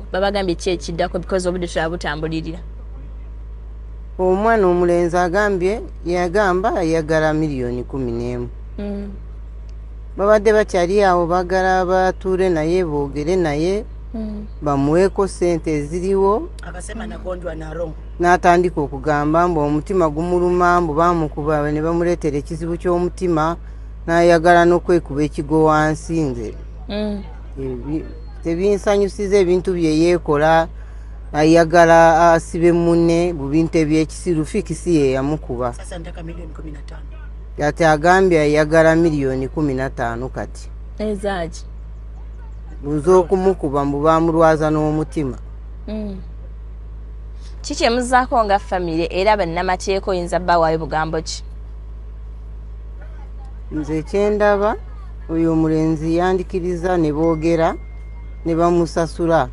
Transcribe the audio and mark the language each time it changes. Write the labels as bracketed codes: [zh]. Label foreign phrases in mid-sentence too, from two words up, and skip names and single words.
[lg] Babagambye ki ekiddako because obudde tulabutambulirira? Omwana omulenzi agambye yagamba ayagala miliyoni 11. Babadde bakyali awo bagala batuule naye boogere naye bamuweeko ssente eziriwo. [sw] Akasema nagonjwa na roho. [lg] N'atandika okugamba mbu omutima gumuluma, mbu baamukuba ne bamuleetera ekizibu ky'omutima n'ayagala n'okwekuba ekigo wansi. Nze tebinsanyusiza ebintu bye yeekola, ayagala asibe munne mu bintu eby'ekisiru. Fiiki si ye yamukuba. [sw] Sasa nataka milioni 15. [lg] Ate agambye ayagala miliyoni 15 kati. Ezaaki? Buza okumukuba mbu baamulwaza n'omutima. Kiki emuzaako nga famire era bannamateeka oyinza bbawaayo bugambo ki? Nze kyendaba oyo omulenzi yandikiriza ne boogera ne bamusasula.